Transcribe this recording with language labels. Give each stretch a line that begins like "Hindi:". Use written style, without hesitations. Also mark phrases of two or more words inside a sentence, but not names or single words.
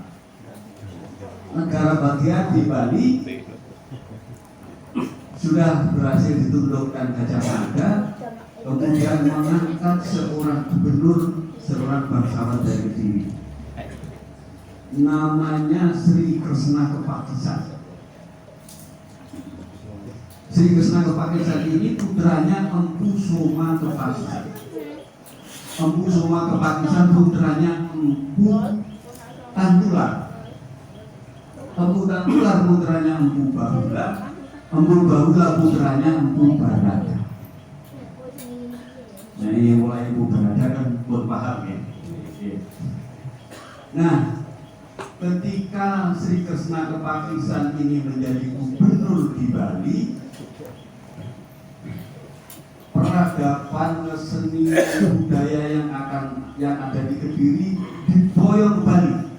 Indonesian: Negara bagian di Bali sudah berhasil ditundukkan Gajah Mada, kemudian mengangkat seorang gubernur, seorang bangsawan dari Kediri, namanya Sri Kresna Kepakisan. Sri Kresna Kepakisan ini putranya Empu Soma Kepakisan. Empu Soma Kepakisan putranya Empu Tantular. Empu Tantular putranya Empu Bahula. Empu Bahula putranya Empu Barada. Nah ini mulai Empu Barada kan buat paham ya. Nah ketika Sri Kresna Kepakisan ini menjadi gubernur di Bali, peradaban seni budaya yang ada di Kediri diboyong ke Bali.